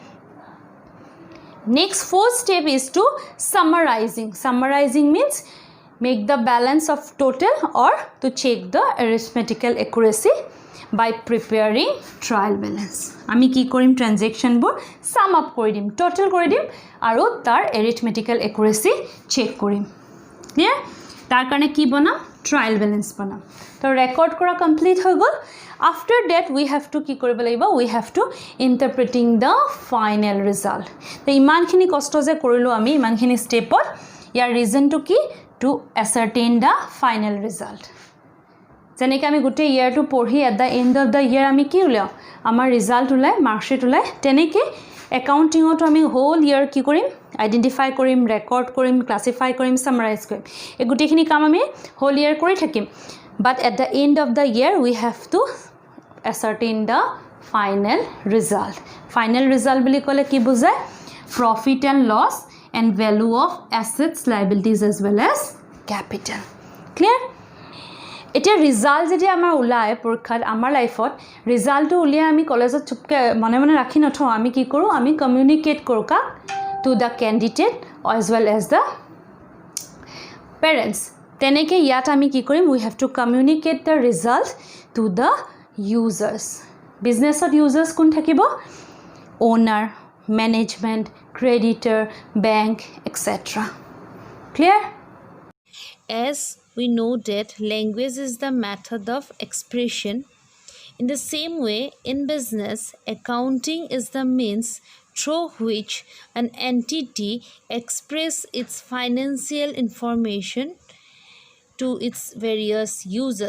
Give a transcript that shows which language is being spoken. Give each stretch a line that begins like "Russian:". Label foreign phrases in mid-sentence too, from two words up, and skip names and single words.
English: next fourth step is to summarizing means make the balance of total or to check the arithmetical accuracy by preparing trial balance
Assamese: আমি কি কৰিম ট্ৰানজেকশন বোৰ
English: sum up
Assamese: কৰি দিম টোটাল কৰি দিম আৰু তাৰ
English: arithmetical accuracy
Assamese: চেক কৰিম ক্লিয়াৰ তাৰ কাৰণে কি বনাম
English: trial balance
Assamese: বনাম তো ৰেকৰ্ড কৰা কমপ্লিট হৈ গল
English: after that we have to
Assamese: কি কৰিব লাগিব
English: we have to interpreting the final result
Assamese: তো ইমানখিনি কষ্ট যে কৰিলো আমি ইমানখিনি স্টেপত ইয়াৰ
English: reason to
Assamese: কি
English: to ascertain the final result
Assamese: যেনেকৈ আমি গোটেই ইয়াৰটো পঢ়ি
English: at the end of the year
Assamese: আমি কি উলিয়াও আমাৰ ৰিজাল্ট ওলাই মাৰ্কশ্বিট ওলাই তেনেকৈ একাউণ্টিঙতো আমি
English: whole year
Assamese: কি কৰিম আইডেন্টিফাই কৰিম ৰেকৰ্ড কৰিম ক্লাছিফাই কৰিম সামাৰাইজ কৰিম এই গোটেইখিনি কাম আমি
English: whole year
Assamese: কৰি থাকিম
English: but at the end of the year we have to ascertain the final result
Assamese: বুলি ক'লে কি বুজায়
English: profit and loss and value of assets liabilities as well as capital
Assamese: clear এটা ৰিজাল্ট যদি আমাৰ উলাই পৰীক্ষাত আমাৰ লাইফত ৰিজাল্টটো উলিয়াই আমি কলেজত চুপকে মনে মনে ৰাখি নথওঁ আমি কি কৰোঁ আমি কমিউনিকেট কৰোঁ কা
English: to the candidate as well as the parents
Assamese: তেনেকৈ ইয়াত আমি কি কৰিম
English: we have to communicate the result to the users
Assamese: বিজনেছত users কোন থাকিব
English: owner management creditor bank etc
Assamese: clear
English: as we know that language is the method of expression. In the same way, in business, accounting is the means through which an entity expresses its financial information to its various users.